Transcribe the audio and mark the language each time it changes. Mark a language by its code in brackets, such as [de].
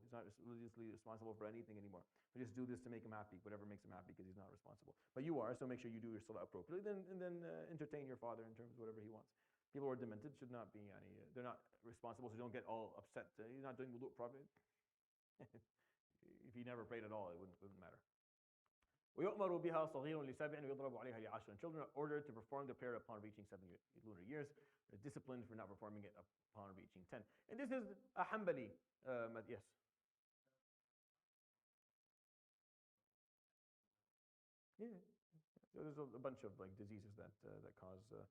[en] He's not religiously responsible for anything anymore. We just do this to make him happy, whatever makes him happy, because he's not responsible. But you are, so make sure you do your salah appropriately. And then entertain your father in terms of whatever he wants. People who are demented should not be they're not responsible, so don't get all upset. He's not doing wudu properly. If he never prayed at all, it wouldn't matter. [ar] ويؤمر بها صغير ل7 ويضرب عليها ل10. [en] Children are ordered to perform the prayer upon reaching 7 lunar years. They're disciplined for not performing it upon reaching 10. And this is a Hanbali. Yes. Yeah. So there's a bunch of like diseases that cause.